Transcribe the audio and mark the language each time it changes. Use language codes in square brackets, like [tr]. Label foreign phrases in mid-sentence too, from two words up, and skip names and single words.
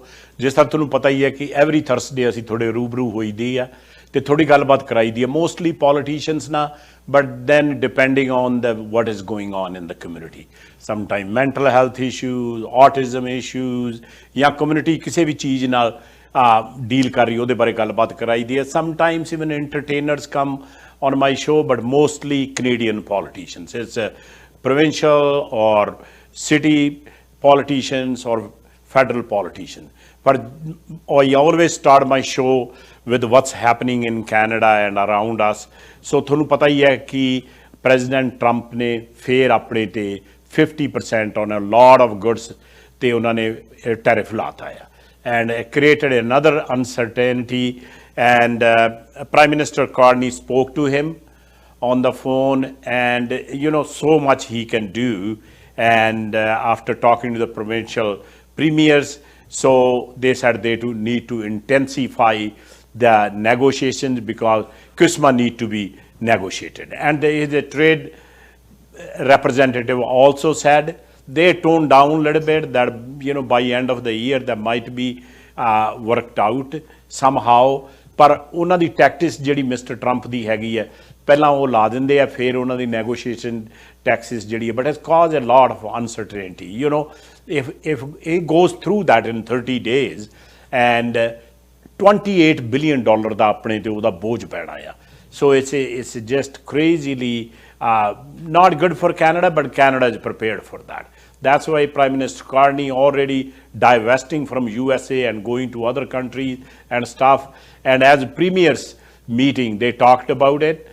[pa] ਜਿਸ ਤਰ੍ਹਾਂ ਤੁਹਾਨੂੰ ਪਤਾ ਹੀ ਹੈ ਕਿ [en] every Thursday [pa] ਅਸੀਂ ਥੋੜੇ ਰੂਬਰੂ ਹੋਈਦੀ ਆ ਤੇ ਥੋੜੀ ਗੱਲਬਾਤ ਕਰਾਈ ਦੀ ਹੈ, [en] mostly politicians [pa] ਨਾਲ, [en] but then depending on the what is going on in the community. sometime mental health issues, autism issues [pa] ਜਾਂ ਕਮਿਊਨਿਟੀ ਕਿਸੇ ਵੀ ਚੀਜ਼ ਨਾਲ ਡੀਲ ਕਰ ਰਹੀ ਉਹਦੇ ਬਾਰੇ ਗੱਲਬਾਤ ਕਰਾਈ ਦੀ ਹੈ। [en] sometimes even entertainers come on my show, but mostly Canadian politicians. It's provincial or city politicians or federal politicians. But I always start my show with what's happening in Canada and around us. [pa] So ਤੁਹਾਨੂੰ ਪਤਾ ਹੀ ਹੈ ਕਿ ਪ੍ਰੈਜ਼ੀਡੈਂਟ ਟਰੰਪ ਨੇ ਫੇਰ ਆਪਣੇ ਤੇ 50% [en] on a lot of goods [pa] ਤੇ ਉਹਨਾਂ ਨੇ ਟੈਰਿਫ ਲਾਤਾ ਆ, [en] and it created another uncertainty. And Prime Minister Carney spoke to him on the phone, and so much he can do. And after talking to the provincial premiers, so they said they need to intensify the negotiations because CUSMA need to be negotiated. And the trade representative also said they toned down a little bit, that by end of the year that might be worked out somehow. [pa] ਪਰ ਉਹਨਾਂ ਦੀ ਟੈਕਟਿਸ ਜਿਹੜੀ ਮਿਸਟਰ ਟਰੰਪ ਦੀ ਹੈਗੀ ਹੈ, ਪਹਿਲਾਂ ਉਹ ਲਾ ਦਿੰਦੇ ਆ, ਫਿਰ ਉਹਨਾਂ ਦੀ [en] negotiation tactics [pa] ਜਿਹੜੀ ਹੈ, [en] but it's cause a lot of uncertainty. if it goes through that in 30 days and $28 billion [pa] ਦਾ ਆਪਣੇ ਤੇ ਉਹਦਾ ਬੋਝ ਪੈਣਾ ਆ। [en] So it's just crazily not good for Canada, but Canada is prepared for that. That's why Prime Minister Carney already divesting from USA and going to other countries and stuff. And as premiers meeting, they talked about it.